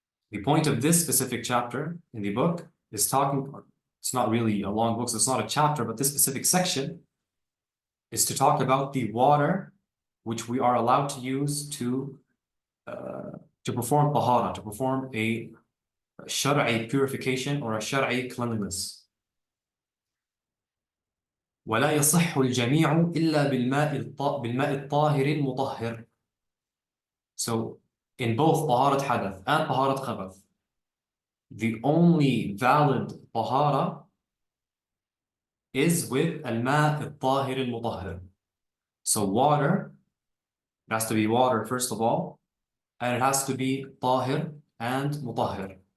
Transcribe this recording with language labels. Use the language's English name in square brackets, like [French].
[English] The point of this specific chapter in the book is it's not really a long book, so it's not a chapter, but this specific section is to talk about the water which we are allowed to use to perform tahara, to perform a Shar'i purification or a Shar'i cleanliness. [Arabic] ولا يصح الجميع إلا بالماء الطاهر المطهر. [English] So in both [Arabic] طهارة حدث [English] and [Arabic] طهارة خبث, [English] the only valid طهارة is with [Arabic] الماء الطاهر المطهر. [English] So water, it has to be water first of all, and it has to be طاهر and مطهر.